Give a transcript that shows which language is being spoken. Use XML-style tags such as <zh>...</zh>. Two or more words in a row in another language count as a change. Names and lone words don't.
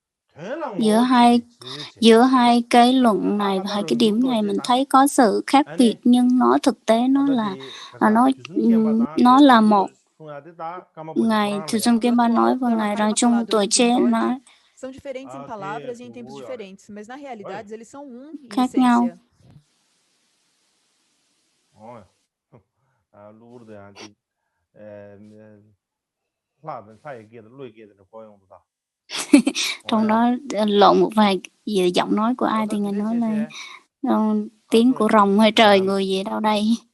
<vi>giữa hai cái luận này và hai cái điểm này mình thấy có sự khác biệt, nhưng nó thực tế nó là một. Ngài Thusum Khenpa nói và ngài Rang Chung Tuổi Chế nói</vi> <pt>São diferentes em palavras e em tempos diferentes, mas na realidade eles são em</pt> <vi>khác nhau.</vi> <pt>essência.</pt> <vi>Trong đó lộn một vài giọng nói của ai thì ngài nói là tiếng của rồng hay trời người gì đâu đây.</vi>